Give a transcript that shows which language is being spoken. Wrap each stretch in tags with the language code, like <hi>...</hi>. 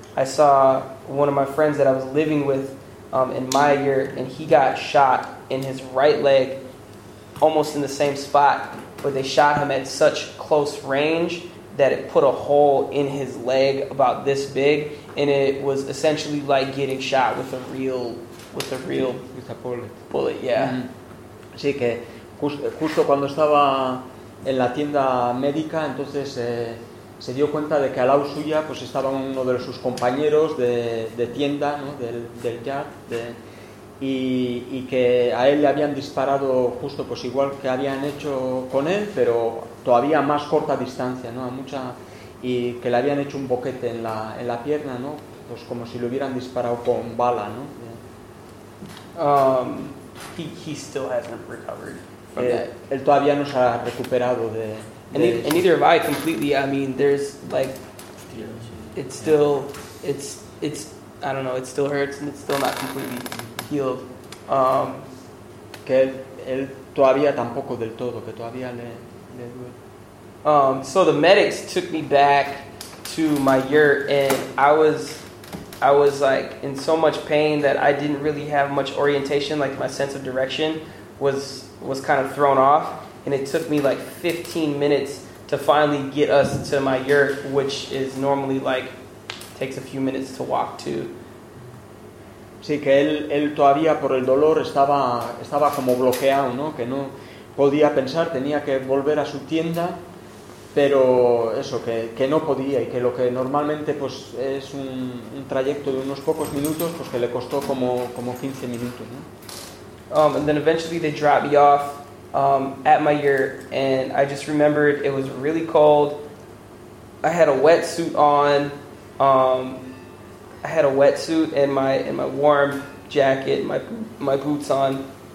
<en>I saw one of my friends that I was living with in my yurt, and he got shot in his right leg, almost in the same spot, but they shot him at such close range that it put a hole in his leg about this big, and it was essentially like getting shot with a bullet. Yeah. Mm-hmm.</en> <es>Sí, que justo cuando estaba en la tienda médica, entonces se dio cuenta de que al lado suya pues estaba uno de sus compañeros de tienda, ¿no? del yard, y que a él le habían disparado justo pues igual que habían hecho con él, pero todavía más corta distancia, ¿no? A mucha, y que le habían hecho un boquete en la pierna, ¿no? Pues como si le hubieran disparado con bala, ¿no?</es> <en>He still hasn't recovered.</en> <es>Él todavía no se ha recuperado de</es> <en>And neither have I completely. I mean, there's like, it's still, it's, I don't know, it still hurts and it's still not completely healed.</en> <es>Que él todavía tampoco del todo, que todavía le duele.</es> <en>So the medics took me back to my yurt, and I was like in so much pain that I didn't really have much orientation. Like my sense of direction was kind of thrown off. And it took me like 15 minutes to finally get us to my yurt, which is normally like takes a few minutes to walk to.</en> <es>Sí, que él todavía por el dolor estaba como bloqueado, ¿no? Que no podía pensar, tenía que volver a su tienda, pero eso, que no podía, y que lo que normalmente pues es un trayecto de unos pocos minutos, pues que le costó como 15 minutos, ¿no?</es> <en>And then eventually they dropped me off at my yurt, and I just remembered it was really cold. I had a wetsuit on. I had a wetsuit and my warm jacket, my boots on.</en>